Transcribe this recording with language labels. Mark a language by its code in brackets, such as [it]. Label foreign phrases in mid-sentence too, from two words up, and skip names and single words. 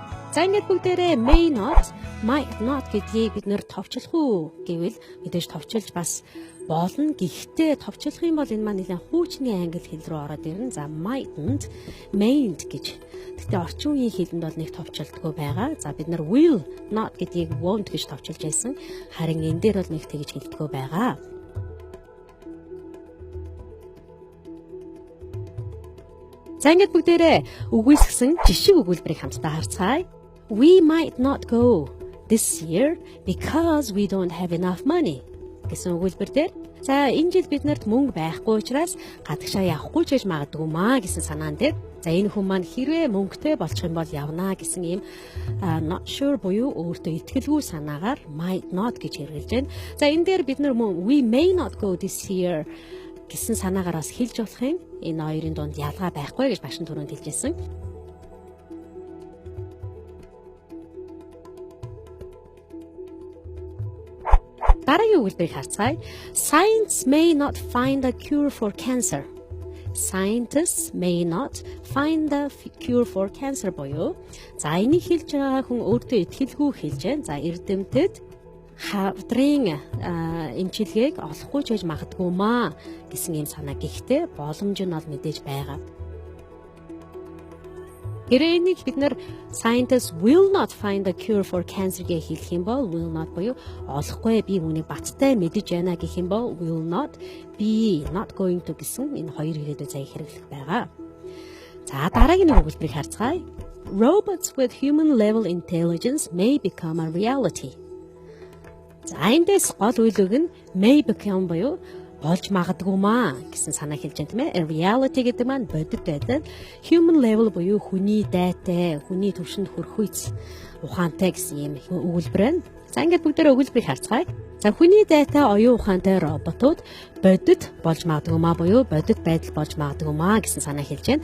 [mn] За ингээд бүгдээрээ [en] may not, might not [mn] гэдгийг бид нэр товчлох уу гэвэл мэдээж товчилж бас болно. Гэхдээ товчлох юм бол энэ маань нэлээд хуучны англи хэл рүү ороод ирнэ. За [en] mightn't, mayn't [mn] гэж. Гэхдээ орчин үеийн хэлэнд бол нэг товчлдгоо байгаа. За бид нар [en] will not [mn] гэдгийг won't гэж товчилж байсан. Харин энэ дээр бол нэг тэгж хэлдгөө байгаа. За ингээд бүгдээрээ үгүйсгсэн жишг өгүүлбэрийг хамтдаа харцгаая. [en] We might not go this year because we don't have enough money [mn] гэсэн өгүүлбэр дээр. За энэ жил биднэрт мөнгө байхгүй учраас гадагшаа явахгүй ч гэж магадгүй маа гэсэн санаан дээр. За энэ хүн маань хэрвээ мөнгөтэй болчих юм бол явнаа гэсэн ийм [en] not sure [mn] буюу өөртөө итгэлгүй санаагаар [en] might not [mn] гэж хэрэгжилж байна. За энэ дээр бид нар [en] we may not go this year [mn] гэсэн санаагаар бас хэлж болох юм. Энэ хоёрын дунд ялгаа байхгүй гэж багш түрүүнд хэлжсэн. Дараагийн өгүүлбэрийг харцгаая. [en] Science may not find a cure for cancer. Scientists may not find the cure for cancer [mn] буюу за энийг хэлж байгаа хүн өөртөө итгэлгүй хэлж байна. За эрдэмтэд хавдрын эмчилгээг олохгүй ч гэж магадгүй маа гэсэн юм санаа. Гэхдээ боломж нь бол мэдээж байгаа. Энийг бид нар [en] scientists will not find a cure for cancer [mn] гэж хэлэх юм бол [en] will not [mn] буюу олохгүй би үүнийг баттай мэдэж байна гэх юм бол [en] will not be not going to [mn] гэсэн энэ хоёр ирээдүйн заяа хэрэглэх байгаа. За дараагийн нэг өгүүлбэрийг харцгаая. [en] Robots with human level intelligence may become a reality. [mn] За эндээс гол үйл үг нь [en] may become [mn] буюу болж магадгүй маа гэсэн санаа хэлж байна тийм ээ. Reality гэдэг маань бодит байдал, [en] human level [mn] буюу хүний дайтай, хүний түвшинд хүрэх үйс ухаантай гэсэн юм өгүүлбэр байна. За ингээд бүгдээрээ өгүүлбэрийг харцгаая. За хүний дайтай оюун ухаантай роботууд бодит болж магадгүй маа буюу бодит байдал болж магадгүй маа гэсэн санаа хэлж байна.